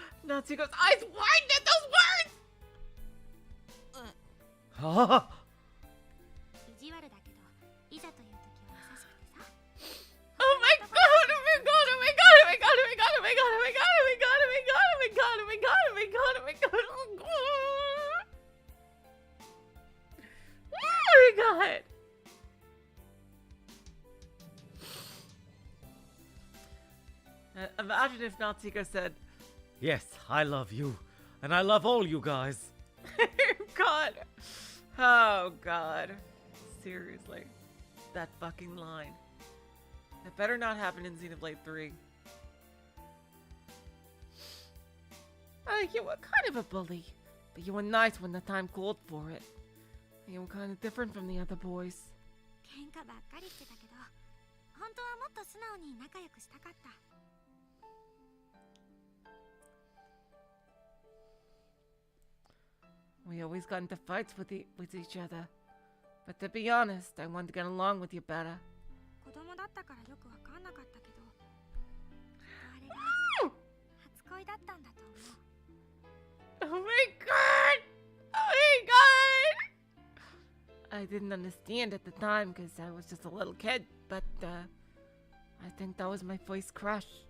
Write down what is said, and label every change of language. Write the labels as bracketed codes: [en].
[en] Natsuhiko's eyes widened at those words! [ja] ああ、意地悪だけど、いざという時は優しくてさ。 [en] Oh my god, oh my god, oh my god, oh my god, oh my god, oh my god, oh my god, oh my god, oh my god, oh my god, oh my god, oh my god, oh my god, oh my god. Oh my god. Imagine if Natsuhiko said, yes, I love you. And I love all you guys. God. Oh, God. Seriously. That fucking line. That better not happen in Xenoblade 3. You were kind of a bully, but you were nice when the time called for it. You were kind of different from the other boys. [ja] 喧嘩ばっかりしてたけど、本当はもっと素直に仲良くしたかった。 [en] We always got into fights with each other. But to be honest, I wanted to get along with you better. [ja] 子供だったからよくわかんなかったけど、あれが初恋だったんだと思う。 [en] Oh my god! Oh my god! I didn't understand at the time because I was just a little kid, but I think that was my first crush.